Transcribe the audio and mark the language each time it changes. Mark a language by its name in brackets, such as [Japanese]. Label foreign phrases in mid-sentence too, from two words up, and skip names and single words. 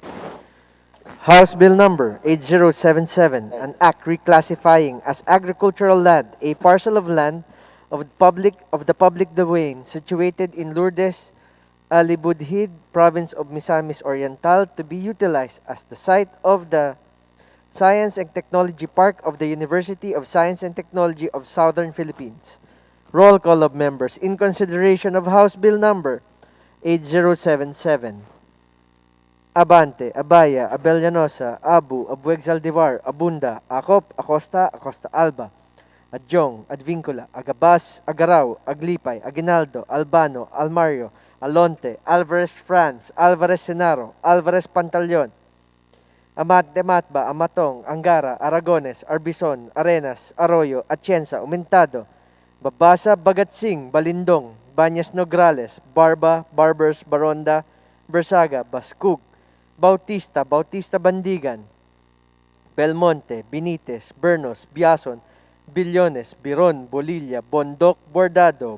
[English] House Bill Number 8077, an act reclassifying as agricultural land a parcel of land of the public domain situated in Lourdes, Alibudhid, province of Misamis Oriental, to be utilized as the site of the Science and Technology Park of the University of Science and Technology of Southern Philippines. Roll call of members in consideration of House Bill Number 8077. Abante, Abaya, Abellanosa, Abu, Abueg Zaldivar, Abunda, Acop, Acosta, Acosta Alba, Adjong, Advincula, Agabas, Agaraw, Aglipay, Aguinaldo, Albano, Almario, Alonte, Alvarez France, Alvarez Senaro, Alvarez Pantaleon, Amat Dematba, Amatong, Angara, Aragones, Arbison, Arenas, Arroyo, Atienza, Umentado, Babasa, Bagatsing, Balindong, Banyas Nograles, Barba, Barbers, Baronda, Bersaga, Bascug, Bautista, Bautista Bandigan, Belmonte, Benitez, Bernos, Biason, Billones, Biron, Bolilla, Bondok, Bordado,